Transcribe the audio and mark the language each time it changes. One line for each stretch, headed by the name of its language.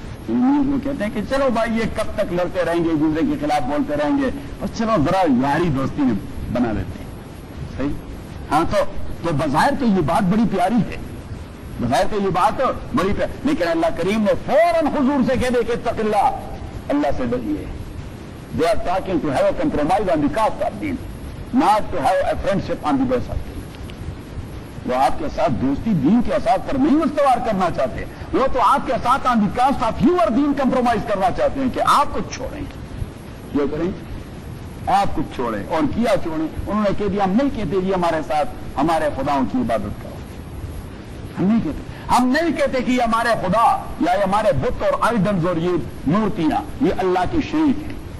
Urdu: News میں کہتے ہیں کہ چلو بھائی یہ کب تک لڑتے رہیں گے, ایک دوسرے کے خلاف بولتے رہیں گے, بس چلو ذرا یاری دوستی میں بنا لیتے ہیں. صحیح, ہاں, تو بظاہر تو یہ بات بڑی پیاری ہے, بظاہر تو یہ بات بڑی پیاری, لیکن اللہ کریم نے فوراً حضور سے کہہ دے کہ
Arabic: اتق اللہ,
Urdu: اللہ سے ڈریے.
English: They are talking to have a compromise on the cost of دین, not to have a friendship on the base of دین.
Urdu: وہ آپ کے ساتھ دوستی دین کے اساس پر نہیں استوار کرنا چاہتے, وہ تو آپ کے ساتھ
English: on the cost of your
Urdu: then compromise کرنا چاہتے ہیں کہ آپ کچھ چھوڑیں, یہ کریں آپ کچھ چھوڑیں. اور کیا چھوڑیں؟ انہوں نے کہہ دیا ہم نہیں کہتے جی ہمارے ساتھ ہمارے خداؤں کی عبادت کرو, ہم نہیں کہتے, ہم نہیں کہتے کہ یہ ہمارے خدا یا یہ ہمارے بت اور آئیڈنز اور یہ مورتیاں یہ اللہ کے شریک ہیں.